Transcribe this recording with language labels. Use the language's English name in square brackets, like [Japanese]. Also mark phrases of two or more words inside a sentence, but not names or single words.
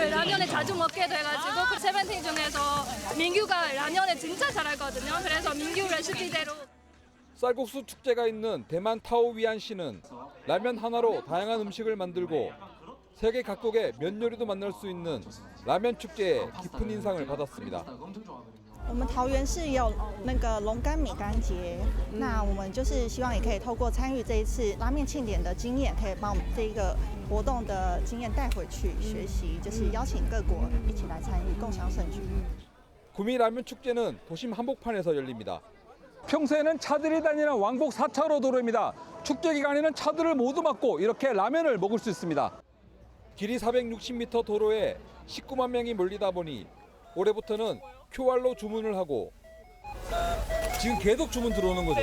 [Korean] 그 라면을 자주 먹게 돼가지고 그 세븐틴 중에서 민규가 라면을 진짜 잘하거든요. 그래서 민규 레시피대로. 쌀국수 축제가 있는 대만 타오위안시는 라면 하나로 다양한 음식을 만들고 세계 각국의 면 요리도 만날 수 있는 라면 축제에 깊은 인상을 받았습니다. [Chinese] 我们桃园市有那个龙干米干节，那我们就是希望也可以透过参与这一次拉面庆典的经验，可以把我们这一个活动的经验带回去学习，就是邀请各国一起来参与，共襄盛举。 [Korean] 구미 라면 축제는 도심 한복판에서 열립니다. 평소에는 차들이 다니는 왕복 4차로 도로입니다. 축제 기간에는 차들을 모두 막고 이렇게 라면을 먹을 수 있습니다. 길이 460m 도로에 19만 명이 몰리다 보니 올해부터는 QR로 주문을 하고 지금 계속 주문 들어오는 거죠?